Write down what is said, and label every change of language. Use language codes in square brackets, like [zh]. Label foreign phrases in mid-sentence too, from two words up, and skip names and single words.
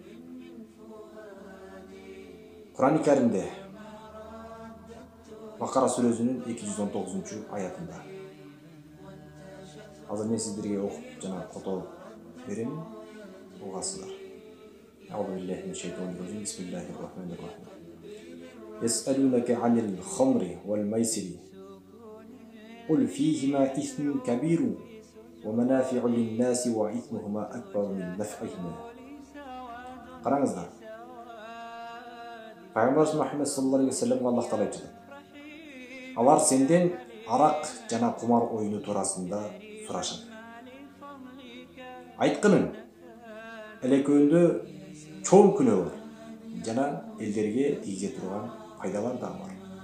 [ky] Кур'ан-ы Каримде Бакара сүрөсүнүн 219-аятында. Азыр мен сиздерге окуп жана которуп берем, угасыздар. [ar] أعوذ بالله من الشيطان الرجيم. بسم الله الرحمن الرحيم. يسألونك عن الخمر والميسر. قل فيهما إثم كبير ومنافع للناس وإثمهما أكبر من نفعهما. [ky] Караңыздар. Пайгамбарыбыз Мухаммад [ar] صلى الله عليه وسلم [ky] Аллах Таала айтты. Алар сенден арак жана кумар оюну туурасында сурашат. Айткының, элекөндө чоң күнөө бар жана элдерге тийге турган пайдалар да бар.